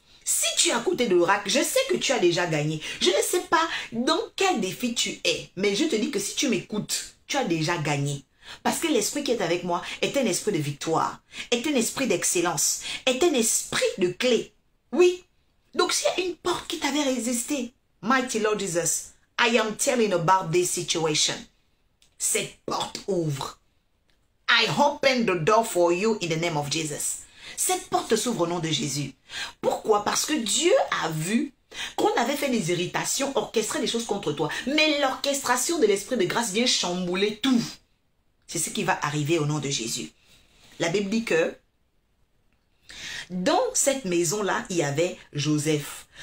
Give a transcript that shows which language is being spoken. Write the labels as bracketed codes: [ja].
[fr] Si tu es à côté de l'oracle, je sais que tu as déjà gagné. Je ne sais pas dans quel défi tu es, mais je te dis que si tu m'écoutes, tu as déjà gagné. Parce que l'esprit qui est avec moi est un esprit de victoire, est un esprit d'excellence, est un esprit de clé. Oui. Donc s'il y a une porte qui t'avait résisté, [en] Mighty Lord Jesus, I am telling about this situation. [fr] Cette porte ouvre. [en] I open the door for you in the name of Jesus. [fr] Cette porte s'ouvre au nom de Jésus. Pourquoi? Parce que Dieu a vu qu'on avait fait des irritations, orchestré des choses contre toi. Mais l'orchestration de l'esprit de grâce vient chambouler tout. C'est ce qui va arriver au nom de Jésus. La Bible dit que dans cette maison-là, il y avait Joseph.